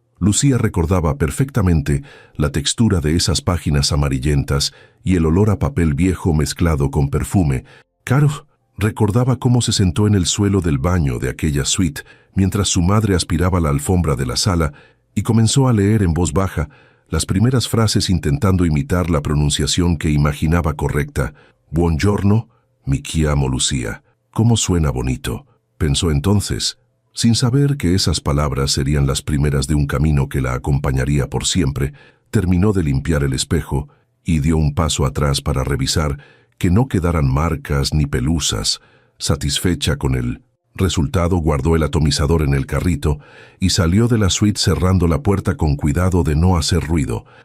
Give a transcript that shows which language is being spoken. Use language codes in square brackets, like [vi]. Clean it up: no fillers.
[es] Lucía recordaba perfectamente la textura de esas páginas amarillentas y el olor a papel viejo mezclado con perfume. Caro recordaba cómo se sentó en el suelo del baño de aquella suite mientras su madre aspiraba la alfombra de la sala y comenzó a leer en voz baja las primeras frases intentando imitar la pronunciación que imaginaba correcta. [it] «Buongiorno, mi chiamo Lucía». [es] «¿Cómo suena bonito?», pensó entonces, sin saber que esas palabras serían las primeras de un camino que la acompañaría por siempre. Terminó de limpiar el espejo y dio un paso atrás para revisar que no quedaran marcas ni pelusas. Satisfecha con el resultado, guardó el atomizador en el carrito y salió de la suite cerrando la puerta con cuidado de no hacer ruido.